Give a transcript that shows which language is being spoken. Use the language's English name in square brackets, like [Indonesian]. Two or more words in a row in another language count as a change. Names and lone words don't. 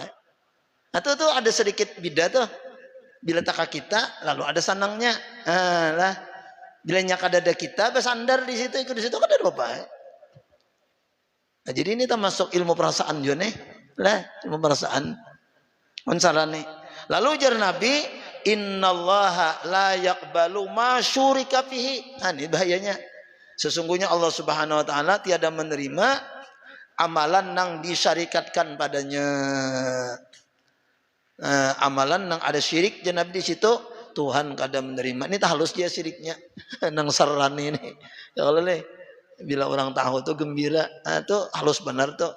[Banjar] Nah itu tuh ada sedikit beda tuh. Bila taka kita lalu ada senangnya. Lah bila kada ada kita bersandar di situ ikut di situ kada apa-apa. Nah, jadi ini termasuk ilmu perasaan juga nih. Lah ilmu perasaan. Nih. Lalu ujar Nabi, [Arabic] إن الله لا يقبل ما شورك فيه. [Banjar] Ini bahayanya. Sesungguhnya Allah [Arabic] سبحانه وتعالى [Banjar] tiada menerima amalan nang disyarikatkan padanya. Amalan nang ada syirik jenab di situ Tuhan kada menerima. Ini halus dia syiriknya nang saran ini. Ya kalau bila orang tahu tuh gembira, tuh halus benar tuh.